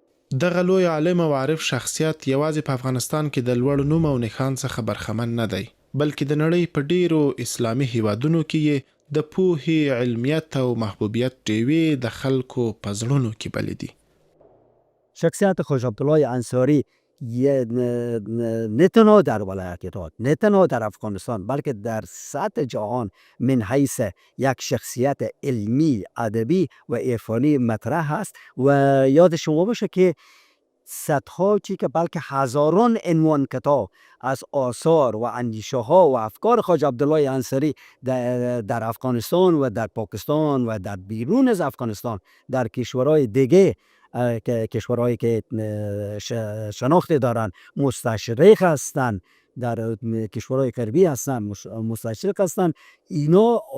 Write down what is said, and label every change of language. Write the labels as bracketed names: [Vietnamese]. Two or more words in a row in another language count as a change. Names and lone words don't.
[Pashto] دغه لوی عالم او عارف شخصیت یوازې په افغانستان کې د لوړ نوم او نښان څخه برخمن نه دی، بلکې د نړۍ په ډیرو اسلامي هیوادونو کې یې د پوهې، علمیت او محبوبیت ډیوې د خلکو په زړونو کې بلې دي. [Persian] شخصیت خوش عبدالله انصاری نه تنها در ولایت تهران، نه تنها در افغانستان، بلکه در سطح جهان من حیث یک شخصیت علمی، ادبی و عرفانی مطرح است و یاد شما باشه که صدها چی که بلکه هزاران عنوان کتاب از آثار و اندیشه ها و افکار خواجه عبدالله انصاری در افغانستان و در پاکستان و در بیرون از افغانستان در کشورهای دیگه که کشورهایی که شناخت دارن مستشرق هستند، در کشورهای غربی هستن مستشرق هستن، اینا